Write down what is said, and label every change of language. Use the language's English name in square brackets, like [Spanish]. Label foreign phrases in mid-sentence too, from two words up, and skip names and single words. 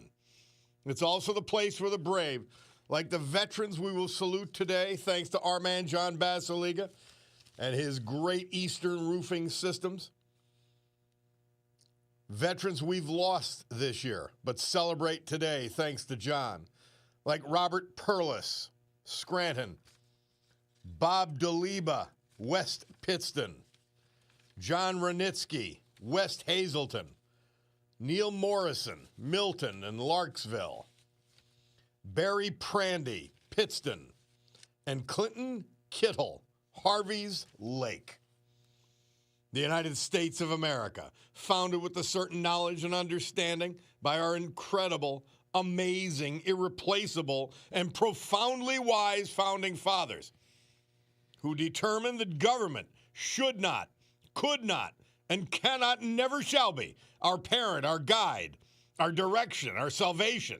[English] It's also the place where the brave, like the veterans we will salute today, thanks to our man John Basiliga and his Great Eastern Roofing Systems. Veterans we've lost this year, but celebrate today thanks to John, like Robert Perlis, Scranton, Bob DeLiba, West Pittston, John Renitsky, West Hazelton, Neil Morrison, Milton and Larksville, Barry Prandy, Pittston, and Clinton Kittle, Harvey's Lake. The United States of America, founded with a certain knowledge and understanding by our incredible, amazing, irreplaceable, and profoundly wise founding fathers, who determined that government should not, could not, and cannot and never shall be our parent, our guide, our direction, our salvation.